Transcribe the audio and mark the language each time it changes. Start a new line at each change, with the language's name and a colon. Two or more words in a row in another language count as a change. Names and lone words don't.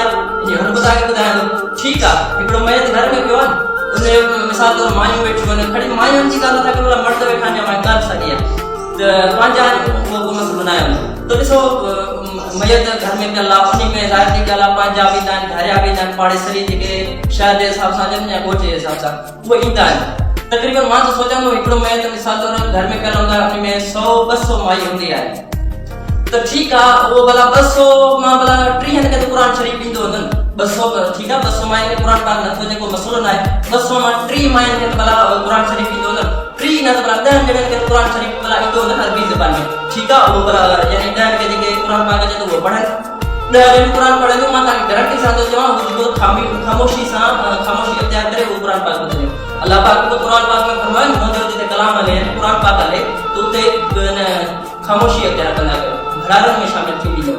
Sindhi: इन जो हल ॿुधाए ॿुधायां थो। ठीकु आहे, हिकिड़ो मयत घर में पियो आहे, उन मिसाल तौरु मायूं वेठियूं आहिनि, खणी मायुनि जी ॻाल्हि था कयूं, पंहिंजा वो मसलो न आहे। तो ॾिसो मयत घर में पियल आहे, उन में ज़ाहिर ॻाल्हि आहे पंहिंजा बि ईंदा आहिनि, धारिया बि ईंदा आहिनि, पाड़ेसरी जेके शहर जे हिसाब सां ॼण या ॻोठ जे हिसाब सां उहे ईंदा आहिनि। तक़रीबन मां त सोचंदो हिकिड़ो मयत मिसाल तौर घर में पियल हूंदा आहे, उन में 100-200 माई हूंदी आहे।
Hindi: तो ठीक है वो भला
Sindhi: 200 मां भला 3 के तो कुरान शरीफ ॾींदो वञनि, 200
Hindi: ठीक है
Sindhi: 200 माई के कुरान पाक नथो जेको मसलो न आहे, 200 मां 3 माई के भला कुरान शरीफ ॾींदो वञनि, 3 न तो भला 10 ॼणनि खे कुरान शरीफ भला ईंदो वञनि अरबी ज़बान में,
Hindi: ठीक है वो भला
Sindhi: यानी 10 के जेके कुरान पाक जे तो वो पढ़नि, 10 ॼणनि कुरान पढ़ंदो। मां तव्हांखे गारंटी सां थो चवां हू जेको ख़ामोशी इख्तियार करे वो कुरान पाक ॿुधे। अल्लाह पाक को कुरान पाक में फरमायो मुंहिंजो जिते कलाम हले कुरान पाक हले तो उते ख़ामोशी इख्तियार कंदा कयो, भंडारनि में शामिल थी वञो।